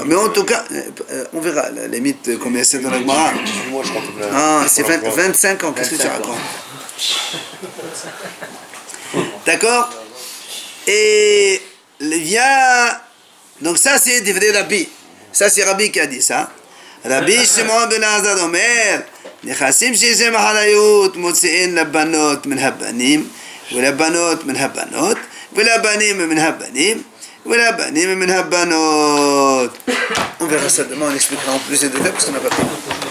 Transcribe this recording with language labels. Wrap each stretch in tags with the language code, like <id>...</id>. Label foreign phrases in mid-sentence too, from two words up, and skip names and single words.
<fr>Mais en tout cas, on verra la limite combien c'est dans la Gemara. 18 mois, je crois. Ah, c'est 25 ans, qu'est-ce que tu racontes? D'accord? Et vient. Donc, ça, c'est des vrais Rabbi. Ça, c'est Rabbi qui a dit ça.</fr> <he>Rabbi Shimon ben Azad Omer, נכסים שיש להם אחריות מוציאים לבנות מן הבנים ולבנות מן הבנות ולבנים מן הבנים ולבנים מן הבנות.</he> <fr>On verra ça demain, on expliquera en plus de détails parce qu'on n'a pas le temps.</fr>